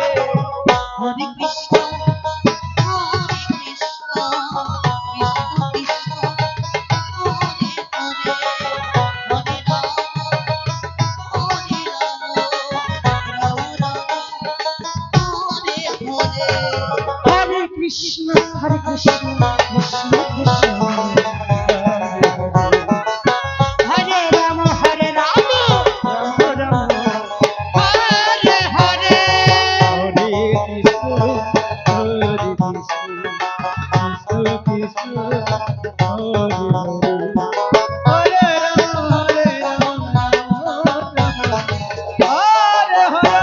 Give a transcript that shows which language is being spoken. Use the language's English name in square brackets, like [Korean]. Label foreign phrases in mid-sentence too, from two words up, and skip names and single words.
[Sanskrit] হরে কৃষ্ণ কৃষ্ণ কৃষ্ণ হরে হরে হরে রাম রাম রাম হরে হরে হরে কৃষ্ণ কৃষ্ণ কৃষ্ণ হরে রাম রাম রাম হরে হরে হরে কৃষ্ণ কৃষ্ণ কৃষ্ণ হরে হরে হরে রাম রাম হরে হরে